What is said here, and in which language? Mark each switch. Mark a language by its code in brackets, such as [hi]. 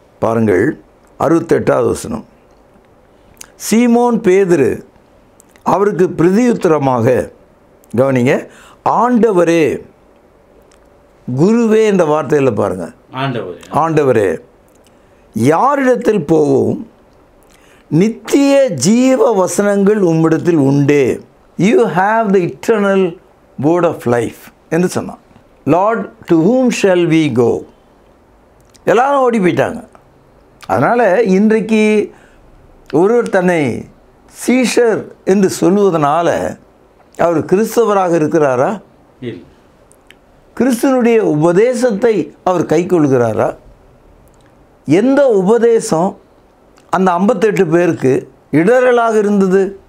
[ta] பாருங்கள், 68வது வசனம். சீமோன் பேதுரு அவருக்கு பிரதியுத்தரமாக, கவனிங்க, ஆண்டவரே, குருவே என்ற வார்த்தையில் பாருங்கள், ஆண்டவரே, யாரிடத்தில் போவோம்? நித்திய ஜீவ வசனங்கள் உம்மிடத்தில் உண்டே. [en] you have the eternal word of life [ta] என்று சொன்னான். [en] Lord, to whom shall we go? [ta] எல்லாரும் ஓடி போயிட்டாங்க. அதனால் இன்றைக்கு ஒருவர் தன்னை சீஷர் என்று சொல்லுவதனால அவர் கிறிஸ்தவராக இருக்கிறாரா? கிறிஸ்துவனுடைய உபதேசத்தை அவர் கைக்கொள்கிறாரா? எந்த உபதேசம் அந்த 58 பேருக்கு இடரலாக இருந்தது?